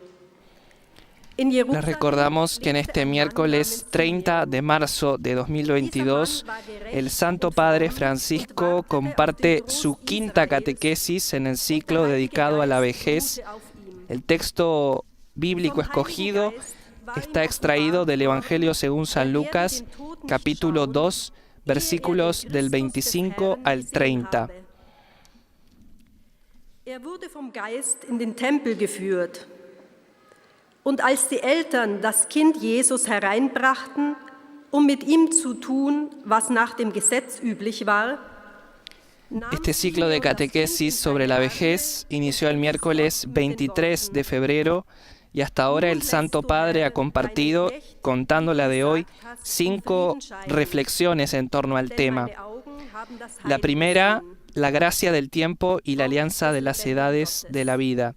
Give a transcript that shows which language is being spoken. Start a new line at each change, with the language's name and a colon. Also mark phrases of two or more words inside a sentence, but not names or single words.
Spanish: Les recordamos que en este miércoles 30 de marzo de 2022, el Santo Padre Francisco comparte su quinta catequesis en el ciclo dedicado a la vejez. El texto bíblico escogido está extraído del Evangelio según San Lucas, capítulo 2, versículos del 25 al 30.
German: wurde vom Geist in den Tempel geführt. Und als die Eltern das Kind Jesus hereinbrachten, mit ihm zu tun, was nach dem Gesetz üblich war.
Spanish: Este ciclo de catequesis sobre la vejez inició el miércoles 23 de febrero y hasta ahora el Santo Padre ha compartido, contando la de hoy, 5 reflexiones en torno al tema. La primera, la gracia del tiempo y la alianza de las edades de la vida.